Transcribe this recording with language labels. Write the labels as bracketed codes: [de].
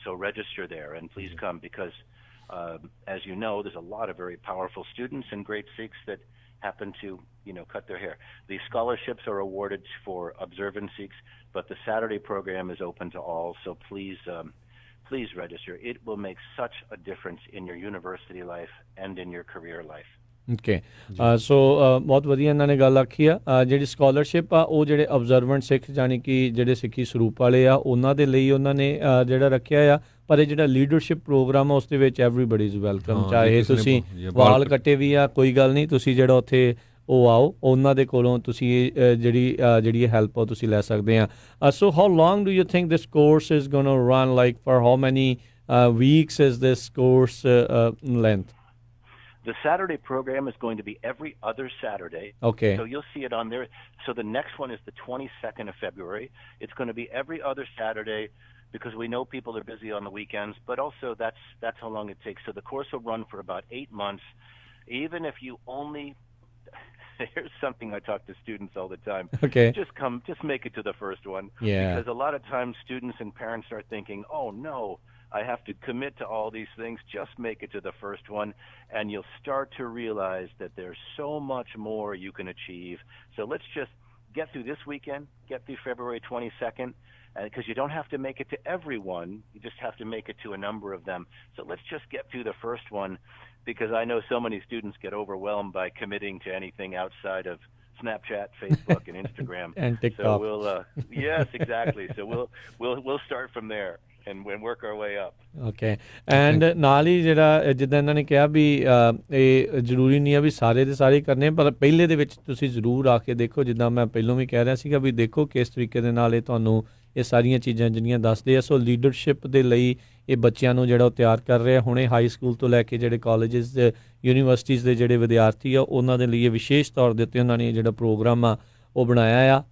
[en] So register there and please come because, as you know, there's a lot of very powerful students and great Sikhs that happen to, cut their hair. The scholarships are awarded for observant Sikhs, but the Saturday program is open to all. So please register. It will make such a difference in your university life and in your career life. [pa] Okay, ਸੋ ਬਹੁਤ ਵਧੀਆ ਇਹਨਾਂ ਨੇ ਗੱਲ ਆਖੀ ਆ। ਜਿਹੜੀ scholarship ਆ ਉਹ ਜਿਹੜੇ ਅਬਜ਼ਰਵੈਂਟ ਸਿੱਖ ਜਾਣੀ ਕਿ ਜਿਹੜੇ ਸਿੱਖੀ ਸਰੂਪ ਵਾਲੇ ਆ ਉਹਨਾਂ ਦੇ ਲਈ ਉਹਨਾਂ ਨੇ ਜਿਹੜਾ ਰੱਖਿਆ ਆ। ਪਰ ਇਹ ਜਿਹੜਾ ਲੀਡਰਸ਼ਿਪ ਪ੍ਰੋਗਰਾਮ ਆ ਉਸ ਦੇ ਵਿੱਚ [en] everybody is welcome, [pa] ਚਾਹੇ ਤੁਸੀਂ ਵਾਲ ਕੱਟੇ ਵੀ ਆ ਕੋਈ ਗੱਲ ਨਹੀਂ, ਤੁਸੀਂ ਜਿਹੜਾ ਉੱਥੇ ਉਹ ਆਓ, ਉਹਨਾਂ ਦੇ ਕੋਲੋਂ ਤੁਸੀਂ ਜਿਹੜੀ ਹੈਲਪ ਆ ਤੁਸੀਂ ਲੈ ਸਕਦੇ ਆ। [en] So how long do you think this course is going to run, like for how many weeks is this course length? The Saturday program is going to be every other Saturday. Okay. So you'll see it on there. So the next one is the 22nd of February. It's going to be every other Saturday because we know people are busy on the weekends, but also that's how long it takes. So the course will run for about 8 months. Even if you only here's something I talk to students all the time. Okay. Just make it to the first one. Yeah. Because a lot of times students and parents are thinking, "Oh no, I have to commit to all these things. Just make it to the first one." And you'll start to realize that there's so much more you can achieve. So let's just get through this weekend, get through February 22nd, because you don't have to make it to everyone. You just have to make it to a number of them. So let's just get through the first one, because I know so many students get overwhelmed by committing to anything outside of Snapchat, Facebook, and Instagram. And TikTok. So we'll, yes, exactly. So we'll start from there. And work our way up. Okay. [pa] And ਨਾਲ ਹੀ ਜਿਹੜਾ ਜਿੱਦਾਂ ਇਹਨਾਂ ਨੇ ਕਿਹਾ ਵੀ ਇਹ ਜ਼ਰੂਰੀ ਨਹੀਂ ਆ ਵੀ ਸਾਰੇ ਦੇ ਸਾਰੇ ਕਰਨੇ, ਪਰ ਪਹਿਲੇ ਦੇ ਵਿੱਚ ਤੁਸੀਂ ਜ਼ਰੂਰ ਆ ਕੇ ਦੇਖੋ। ਜਿੱਦਾਂ ਮੈਂ ਪਹਿਲਾਂ ਵੀ ਕਹਿ ਰਿਹਾ ਸੀਗਾ ਵੀ ਦੇਖੋ ਕਿਸ ਤਰੀਕੇ ਦੇ ਨਾਲ ਇਹ ਤੁਹਾਨੂੰ ਇਹ ਸਾਰੀਆਂ ਚੀਜ਼ਾਂ ਜਿਹੜੀਆਂ ਦੱਸਦੇ ਆ। ਸੋ ਲੀਡਰਸ਼ਿਪ ਦੇ ਲਈ ਇਹ ਬੱਚਿਆਂ ਨੂੰ ਜਿਹੜਾ ਉਹ ਤਿਆਰ ਕਰ ਰਿਹਾ ਹੁਣੇ ਹਾਈ ਸਕੂਲ ਤੋਂ ਲੈ ਕੇ ਜਿਹੜੇ ਕਾਲਜਿਸ ਯੂਨੀਵਰਸਿਟੀਜ਼ ਦੇ ਜਿਹੜੇ ਵਿਦਿਆਰਥੀ ਆ ਉਹਨਾਂ ਦੇ ਲਈ ਵਿਸ਼ੇਸ਼ ਤੌਰ ਦੇ ਉੱਤੇ ਉਹਨਾਂ ਨੇ ਜਿਹੜਾ ਪ੍ਰੋਗਰਾਮ ਆ ਉਹ ਬਣਾਇਆ ਆ।